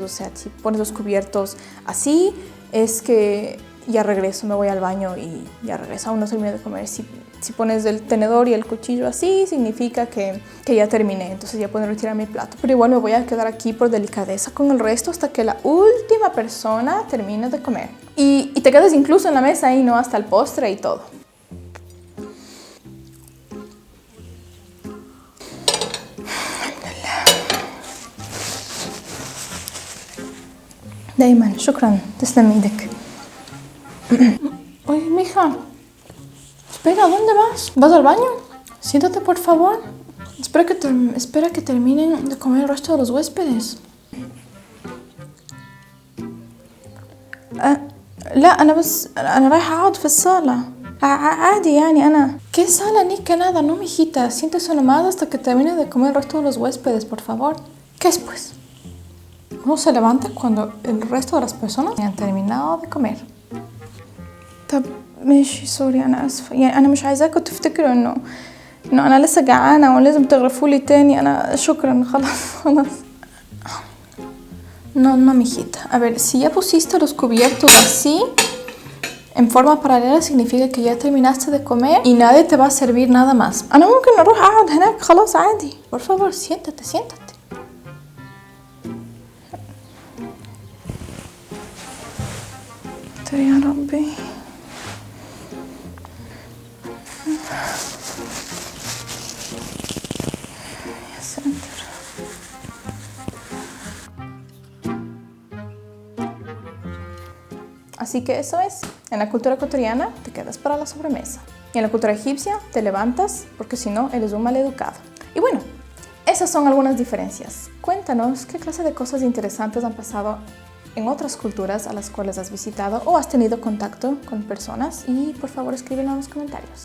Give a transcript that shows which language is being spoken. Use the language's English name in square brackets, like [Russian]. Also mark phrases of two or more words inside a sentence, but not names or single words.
[Spanish] O sea, si pones los cubiertos así, es que ya regreso, me voy al baño y ya regreso, aún no terminé de comer. Si pones el tenedor y el cuchillo así, significa que ya terminé, entonces ya puedo retirar mi plato. Pero igual me voy a quedar aquí por delicadeza con el resto hasta que la última persona termine de comer. Y te quedas incluso en la mesa y no hasta el postre y todo. [Arabic] دايما شكرا تسلم ايدك. [Spanish] Oye, mija, espera, ¿dónde vas? ¿Vas al baño? Siéntate, por favor. Espera que terminen de comer el resto de los huéspedes. [Arabic] لا أنا رايحة أقعد في الصالة. عادي يعني أنا. [Spanish] ¿Qué sala ni que nada? No, mijita. Siéntese nomás hasta que termine de comer el resto de los huéspedes, por favor. ¿Qué es, pues? Uno se levanta cuando el resto de las personas han terminado de comer. [Arabic] طب ماشي سوري أنا آسفة، يعني أنا مش عايزاكم تفتكروا إنه أنا لسه جعانة ولازم تغرفولي تاني. أنا شكرا خلاص. [Spanish] No, mijita. A ver, si ya pusiste los cubiertos así, en forma paralela, significa que ya terminaste de comer y nadie te va a servir nada más. [Arabic] أنا ممكن أروح أقعد هناك خلاص عادي. [Spanish] Por favor, siéntate. [Arabic] يا ربي. يا ساتر. [Spanish] Así que eso es. En la cultura ecuatoriana te quedas para la sobremesa. Y en la cultura egipcia te levantas porque si no eres un maleducado. Y bueno, esas son algunas diferencias. Cuéntanos qué clase de cosas interesantes han pasado en otras culturas a las cuales has visitado o has tenido contacto con personas, y por favor escríbelo en los comentarios.